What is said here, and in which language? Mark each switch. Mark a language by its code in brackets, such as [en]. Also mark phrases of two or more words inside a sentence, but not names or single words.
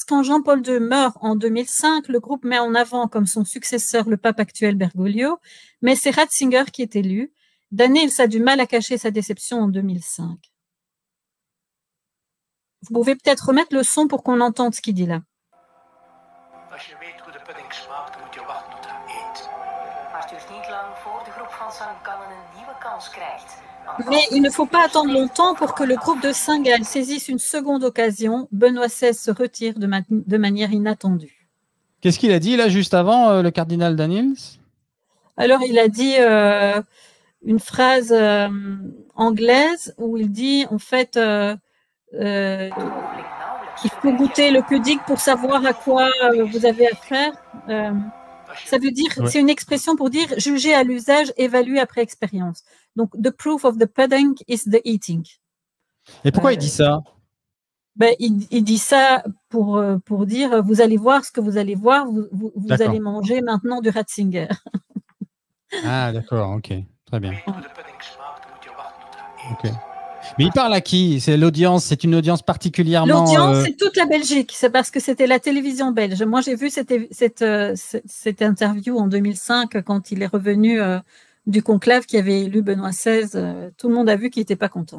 [fr] Quand Jean-Paul II meurt en 2005, le groupe met en avant comme son successeur le pape actuel Bergoglio, mais c'est Ratzinger qui est élu. Daniels a du mal à cacher sa déception en 2005. Vous pouvez peut-être remettre le son pour qu'on entende ce qu'il dit là. [nl] Als je weet hoe de pudding smaakt, dan moet je wachten tot hij eet. Maar het duurt niet lang voor de groep van St. Gallen een nieuwe kans krijgt. [fr] Mais il ne faut pas attendre longtemps pour que le groupe de Saint-Gall saisisse une seconde occasion. Benoît XVI se retire de manière inattendue. Qu'est-ce qu'il a dit là juste avant, le cardinal Daniels? Alors, il a dit une phrase anglaise où il dit, en fait, il faut goûter le pudding pour savoir à quoi vous avez affaire. Ça veut dire, c'est une expression pour dire juger à l'usage, évaluer après expérience. Donc, [en] the proof of the pudding is the eating. [fr] Et pourquoi il dit ça? Ben, il dit ça pour dire, vous allez voir ce que vous allez voir, vous allez manger maintenant du Ratzinger. Ah, d'accord, ok, très bien. [nl] Hoe de pudding smaakt, dan moet je wachten tot hij eet. [fr] Ok. Mais il parle à qui? C'est l'audience, c'est une audience particulièrement. L'audience, c'est toute la Belgique. C'est parce que c'était la télévision belge. Moi, j'ai vu cette interview en 2005 quand il est revenu du conclave qui avait élu Benoît XVI. Tout le monde a vu qu'il n'était pas content.